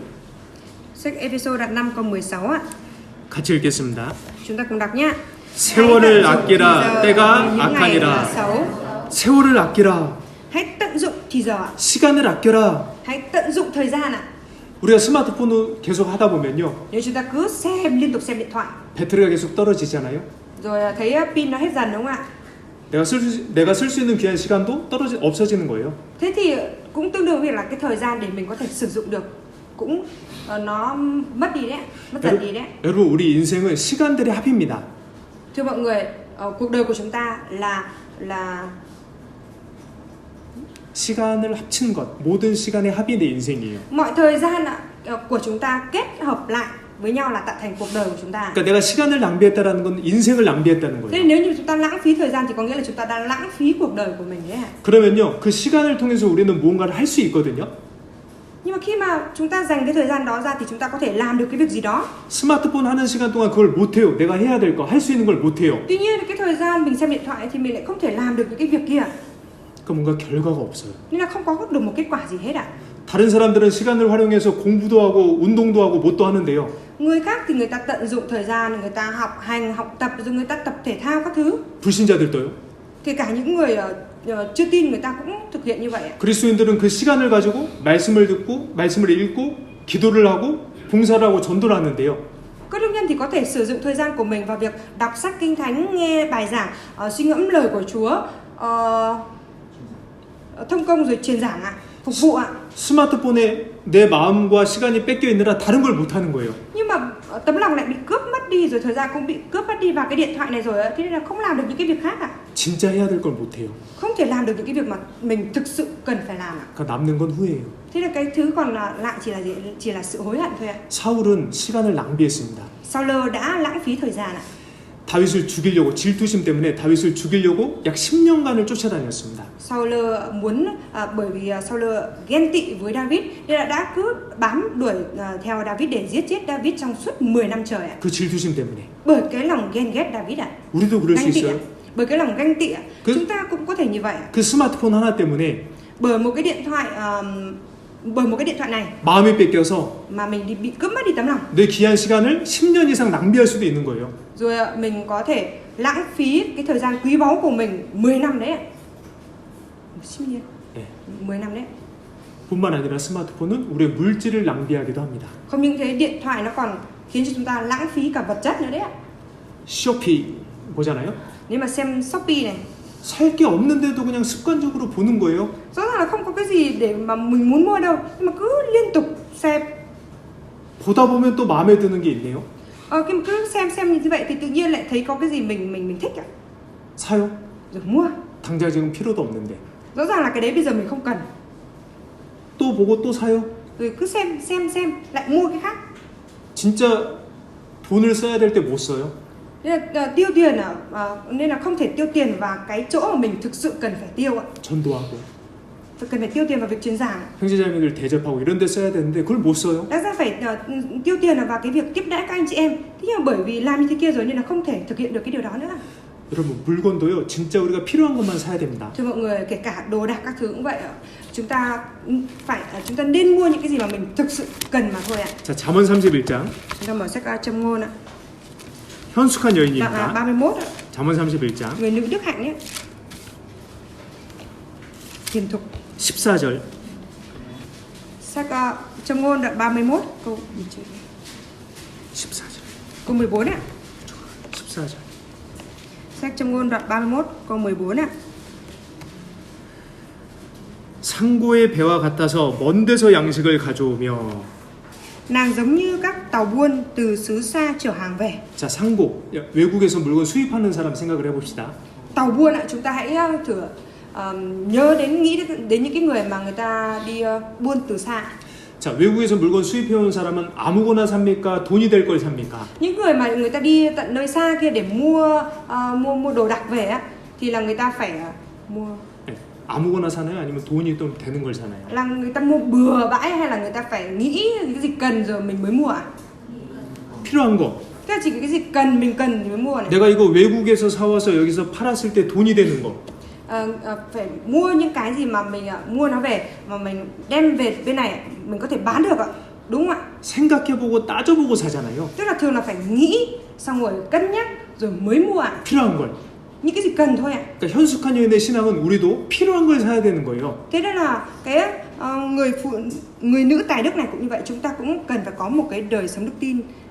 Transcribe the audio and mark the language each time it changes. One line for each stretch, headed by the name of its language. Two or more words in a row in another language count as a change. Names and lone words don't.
Vietnamese: Sách Ê-phê-sô đoạn 5 câu 16 ạ.
Korean: 같이 읽겠습니다.
Vietnamese: Chúng ta cùng đọc nhé.
Korean: 세월을 아끼라 때가 악하니라. 세월을 아끼라.
Vietnamese: Hãy tận dụng thì giờ ạ.
Korean: 시간을 아껴라.
Vietnamese: Hãy tận dụng thời gian ạ.
Korean: 우리가 스마트폰을 계속 하다 보면요,
Vietnamese: Nếu chúng ta cứ liên tục xem điện thoại
Korean: 배터리가 계속 떨어지잖아요.
Vietnamese: rồi thấy pin nó hết dần đúng không ạ?
Korean: 내가 쓸 수 있는 귀한 시간도 없어지는 거예요.
Vietnamese: Thế thì cũng tương đương với là cái thời gian để mình có thể sử dụng được cũng nó mất đi đấy, mất dần đi đấy.
Korean: 여러분, 우리 인생은 시간들의 합입니다.
Vietnamese: Thưa mọi người, cuộc đời của chúng ta là
Korean: 시간을 합친 것, 모든 시간의 합이 내 인생이에요.
Vietnamese: mọi thời gian của chúng ta kết hợp lại với nhau là tạo thành cuộc đời của chúng ta.
Korean: 그러니까 내가 시간을 낭비했다라는 건 인생을 낭비했다는
Vietnamese: Thế
Korean: 거예요.
Vietnamese: nếu như chúng ta lãng phí thời gian thì có nghĩa là chúng ta đang lãng phí cuộc đời của mình đấy ạ.
Korean: 그러면요, 그 시간을 통해서 우리는 무언가를 할 수 있거든요.
Vietnamese: Nhưng mà khi mà chúng ta dành cái thời gian đó ra thì chúng ta có thể làm được cái việc gì đó.
Korean: 스마트폰 하는 시간 동안 그걸 못해요. 내가 해야 될 거, 할 수 있는 걸 못해요.
Vietnamese: Tuy nhiên cái thời gian mình xem điện thoại thì mình lại không thể làm được những cái việc kia.
Korean: 그럼 뭔가 결과가 없어요.
Vietnamese: Nên là không có được một kết quả gì hết ạ.
Korean: 다른 사람들은 시간을 활용해서 공부도 하고 운동도 ha고 뭣도 하는데요.
Vietnamese: Người khác thì người ta tận dụng thời gian, người ta học hành, học tập, rồi người ta tập thể thao các thứ.
Korean: 불신자들도요.
Vietnamese: Kể cả những người chưa tin người ta cũng thực hiện như vậy ạ.
Korean: 그리스도인들은 그 시간을 가지고 말씀을 듣고 말씀을 읽고 기도를 하고 봉사를 하고 전도를 하는데요.
Vietnamese: Các đức nhân thì có thể sử dụng thời gian của mình vào việc đọc sách kinh thánh, nghe bài giảng, suy ngẫm lời của Chúa, thông công rồi truyền giảng ạ, phục vụ ạ.
Korean: 스마트폰에 내 마음과 시간이 뺏겨 있느라 다른 걸 못 하는 거예요.
Vietnamese: Nhưng mà tấm lòng lại bị cướp mất đi, rồi thời gian cũng bị cướp mất đi vào cái điện thoại này rồi ạ. Thế nên là không làm được những cái việc khác ạ.
Korean: 진짜 해야 될 걸 못 해요.
Vietnamese: Không thể làm được những cái việc mà mình thực sự cần phải làm ạ.
Korean: 그러니까 남는 건 후회예요.
Vietnamese: Thế là cái thứ còn lại chỉ là gì? Chỉ là sự hối hận thôi ạ.
Korean: 사울은 시간을 낭비했습니다.
Vietnamese: Saul đã lãng phí thời gian ạ.
Korean: 다윗을 죽이려고 질투심 때문에 다윗을 죽이려고 약 10년간을 쫓아다녔습니다.
Vietnamese: Saul muốn bởi vì Saul ghen tị với David nên là đã cứ bám đuổi theo David để giết chết David trong suốt 10 năm trời ạ.
Korean: 그 질투심 때문에.
Vietnamese: Bởi cái lòng ghen ghét David ạ.
Korean: 우리도 그럴 수
Vietnamese: Ganh tị ạ.
Korean: 있어요.
Vietnamese: Bởi cái lòng ganh tị ạ. Cứ- Chúng ta cũng có thể như vậy ạ.
Korean: 그 스마트폰 하나 때문에
Vietnamese: Bởi một cái điện thoại này
Korean: 마음이 뺏겨서
Vietnamese: mà mình bị cướp mất đi tấm lòng.
Korean: 내 귀한 시간을 10년 이상 낭비할 수도 있는 거예요.
Vietnamese: Rồi mình có thể lãng phí cái thời gian quý báu của mình 10 năm đấy ạ. 10 năm đấy.
Korean: 뿐만 아니라 스마트폰은 우리의 물질을 낭비하기도 합니다.
Vietnamese: Không những thế, điện thoại nó còn khiến cho chúng ta lãng phí cả vật chất nữa đấy ạ.
Korean: 쇼피 보잖아요.
Vietnamese: Nếu mà xem Shopee này,
Korean: 살 게 없는데도 그냥 습관적으로 보는 거예요.
Vietnamese: rõ ràng là không có cái gì để mà mình muốn mua đâu, nhưng mà cứ liên tục xem.
Korean: 보다 보면 또 마음에 드는 게 있네요.
Vietnamese: Khi mà cứ xem như vậy thì tự nhiên lại thấy có cái gì mình thích ạ.
Korean: 사요.
Vietnamese: Rồi mua.
Korean: 당장 지금 필요도 없는데.
Vietnamese: Rõ ràng là cái đấy bây giờ mình không cần.
Korean: 또 보고 또 사요.
Vietnamese: Rồi cứ xem lại mua cái khác.
Korean: 진짜 돈을 써야 될 때 못 써요.
Vietnamese: Nên là tiêu tiền nên là không thể tiêu tiền vào cái chỗ mà mình thực sự cần phải tiêu ạ.
Korean: 전도하고
Vietnamese: Cần phải tiêu tiền vào việc truyền giảng.
Korean: 형제자매들 대접하고 이런 데 써야 되는데 그걸 못 써요.
Vietnamese: Đáng ra phải tiêu tiền vào cái việc tiếp đãi các anh chị em. Thế nhưng mà bởi vì làm như thế kia rồi nên là không thể thực hiện được cái điều đó nữa.
Korean: 여러분, 물건도요, 진짜 우리가 필요한 것만 사야 됩니다.
Vietnamese: Thưa mọi người, kể cả đồ đạc các thứ cũng vậy ạ. Chúng ta nên mua những cái gì mà mình thực sự cần mà thôi ạ.
Korean: 자, 잠언 31장.
Vietnamese: Chúng ta mở sách Châm Ngôn ạ.
Korean: 현숙한
Vietnamese: Đoạn
Korean: 여인입니다.
Vietnamese: 31 ạ.
Korean: 잠언 31장.
Vietnamese: Người nữ đức hạnh ấy. Hiền thục.
Korean: 14절.
Vietnamese: Sách Châm Ngôn đoạn 31 câu
Korean: 14절.
Vietnamese: câu 14 ạ.
Korean: 14절.
Vietnamese: Sách Châm Ngôn đoạn 31 câu 14 ạ.
Korean: 상고의 배와 같아서 먼 데서 양식을 가져오며.
Vietnamese: Nàng giống như các tàu buôn từ xứ xa chở hàng về.
Korean: 자, 상고. 외국에서 물건 수입하는 사람 생각을 해봅시다.
Vietnamese: Tàu buôn ạ, chúng ta hãy thử nhớ nghĩ đến những cái người mà người ta đi buôn từ xa.
Korean: 자, 외국에서 물건 수입해온 사람은 아무거나 삽니까? 돈이 될 걸 삽니까?
Vietnamese: Những người mà người ta đi tận nơi xa kia để mua đồ đạc về á, thì là người ta phải mua.
Korean: 네, 아무거나 사나요? 아니면 돈이 또 되는 걸 사나요?
Vietnamese: Là người ta mua bừa bãi hay là người ta phải nghĩ cái gì cần rồi mình mới mua ạ?
Korean: 필요한 거.
Vietnamese: Tức là chỉ cái gì cần mình cần thì mới mua này.
Korean: 내가 이거 외국에서 사와서 여기서 팔았을 때 돈이 되는 거.
Vietnamese: Phải mua những cái gì mà mình mua nó về mà mình đem về bên này mình có thể bán được ạ, đúng không ạ?
Korean: 생각해보고 따져보고 사잖아요.
Vietnamese: Tức là thường là phải nghĩ xong rồi cân nhắc rồi mới mua ạ.
Korean: 필요한 걸.
Vietnamese: Những cái gì cần thôi ạ.
Korean: 그러니까 현숙한 여인의 신앙은 우리도 필요한 걸 sa야 되는 거예요.
Vietnamese: Thế nên là cái người nữ tài đức này cũng như vậy, chúng ta cũng cần phải có một cái đời sống đức tin